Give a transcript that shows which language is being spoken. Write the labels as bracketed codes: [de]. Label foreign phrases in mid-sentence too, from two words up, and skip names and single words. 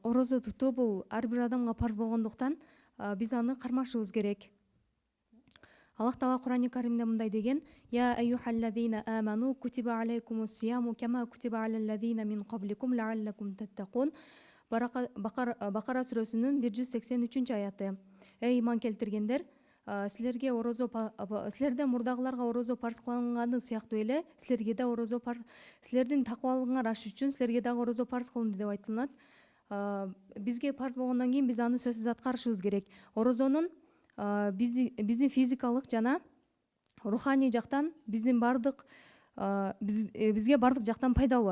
[ky] орозо тутуу бул ар бир адамга парз болгондуктан биз аны кармашыбыз керек. Аллах Таала Кур'ан-ы Каримде мындай деген: [ar] يَا أَيُّهَا الَّذِينَ آمَنُوا كُتِبَ عَلَيْكُمُ الصِّيَامُ كَمَا كُتِبَ عَلَى الَّذِينَ مِنْ قَبْلِكُمْ لَعَلَّكُمْ تَتَّقُونَ. [ky] Бакара сүрөсүнүн 183 аяты. Эй иман келтиргендер, силерге орозо силерден мурдагыларга орозо парз кылынганы сыяктуу эле силерге да орозо парз, силердин такыбалыгыңар ашыш үчүн силерге дагы орозо парз кылынды деп айтылат. Бизге парз болгондон кийин биз аны сөзсүз аткарышыбыз керек. Орозонун биздин физикалык жана руханий жактан биздин бардык бизге бардык жактан пайдалуу.